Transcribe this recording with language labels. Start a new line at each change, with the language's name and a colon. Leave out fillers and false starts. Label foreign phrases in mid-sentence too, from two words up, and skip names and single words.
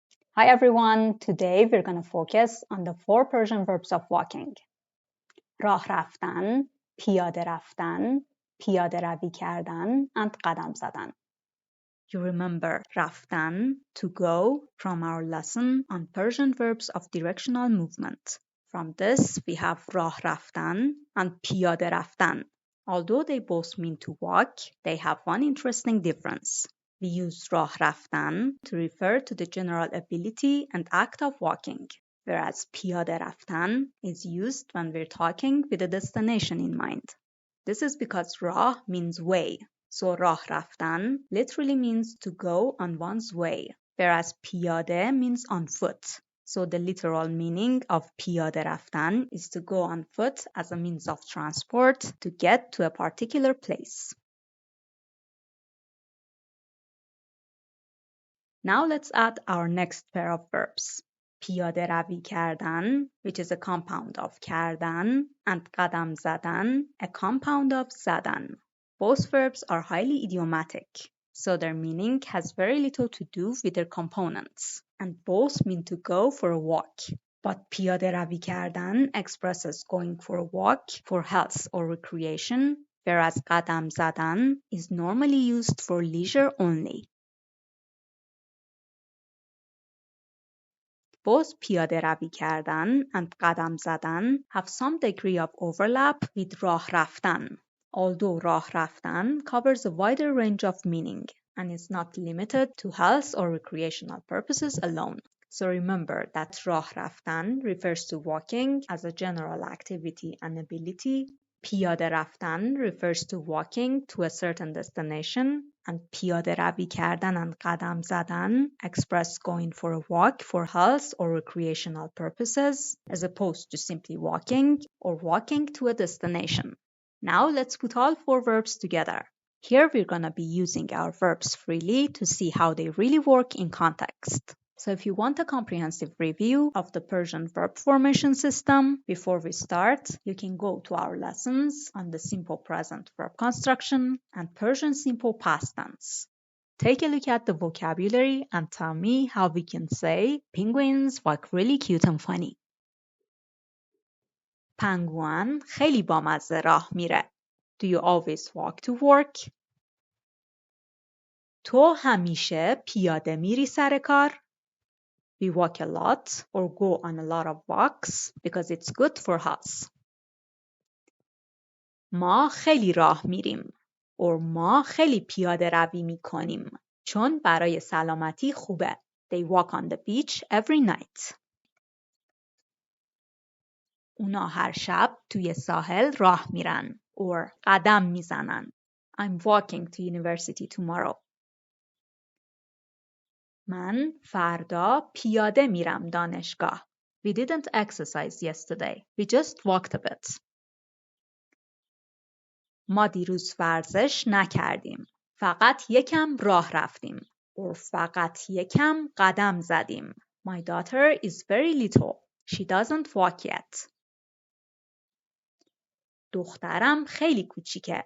English: Hi everyone, today we're going to focus on the 4 Persian verbs of walking.
Persian: راه رفتن, پیاده رفتن, پیاده روی کردن, and قدم زدن.
English: You remember raftan, to go, from our lesson on Persian verbs of directional movement. From this, we have
Persian: راه رفتن
English: and
Persian: پیاده رفتن.
English: Although they both mean to walk, they have one interesting difference. We use
Persian: راه رفتن
English: to refer to the general ability and act of walking, whereas
Persian: پیاده رفتن
English: is used when we're talking with a destination in mind. This is because راه means way, so
Persian: راه رفتن
English: literally means to go on one's way, whereas پیاده means on foot. So the literal meaning of
Persian: پیاده رفتن
English: is to go on foot as a means of transport to get to a particular place. Now let's add our next pair of verbs.
Persian: پیاده روی کردن,
English: which is a compound of کردن, and
Persian: قدم زدن,
English: a compound of zadan. Both verbs are highly idiomatic, so their meaning has very little to do with their components, and both mean to go for a walk. But
Persian: پیاده روی کردن
English: expresses going for a walk for health or recreation, whereas
Persian: قدم زدن
English: is normally used for leisure only. Both
Persian: پیاده روی کردن
English: and
Persian: قدم زدن
English: have some degree of overlap with
Persian: راه رفتن,
English: although
Persian: راه رفتن
English: covers a wider range of meaning and is not limited to health or recreational purposes alone. So remember that
Persian: راه رفتن
English: refers to walking as a general activity and ability.
Persian: پیاده رفتن
English: refers to walking to a certain destination, and
Persian: پیاده روی کردن
English: and
Persian: قدم زدن
English: express going for a walk for health or recreational purposes, as opposed to simply walking or walking to a destination. Now let's put all 4 verbs together. Here we're going to be using our verbs freely to see how they really work in context. So if you want a comprehensive review of the Persian verb formation system, before we start, you can go to our lessons on the simple present verb construction and Persian simple past tense. Take a look at the vocabulary and tell me how we can say penguins walk really cute and funny.
Persian: پنگوئن خیلی بامزه راه میره.
English: Do you always walk to work?
Persian: تو همیشه پیاده میری سر کار؟
English: We walk a lot or go on a lot of walks because it's good for us.
Persian: ما خیلی راه میریم or ما خیلی پیاده روی میکنیم چون برای سلامتی خوبه.
English: They walk on the beach every night.
Persian: اونا هر شب توی ساحل راه میرن or قدم میزنن.
English: I'm walking to university tomorrow.
Persian: من فردا پیاده میرم دانشگاه.
English: We didn't exercise yesterday. We just walked a bit.
Persian: ما دیروز ورزش نکردیم. فقط یکم راه رفتیم. or فقط یکم قدم زدیم.
English: My daughter is very little. She doesn't walk yet.
Persian: دخترم خیلی کوچیکه.